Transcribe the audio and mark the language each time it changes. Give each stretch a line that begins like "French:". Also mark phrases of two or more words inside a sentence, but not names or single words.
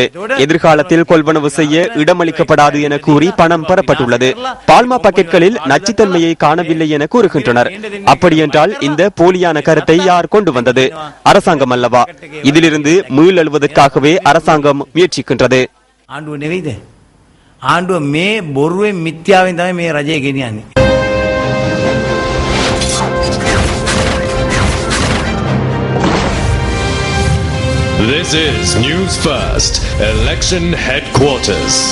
Tamil: எதிர்காலத்தில் கொள்வனவு செய்ய இடமளிக்கப்படாது என கூறி பணம் பெறப்பட்டுள்ளது. பால்மா பாக்கெட்களில் நச்சுத்தன்மையை காணவில்லை என கூறுகின்றனர். அப்படியென்றால் இந்த போலியான கருத்தை யார் கொண்டு வந்தது? அரசாங்கம் அல்லவா? இதிலிருந்து மீளெழுவதற்காகவே அரசாங்கம் முயற்சிக்கின்றது.
Sinhala: ආණ්ඩුව මේ බොරුවෙන් මිත්‍යාවෙන් තමයි මේ රජය ගෙනියන්නේ.
English: This is News First, Election Headquarters.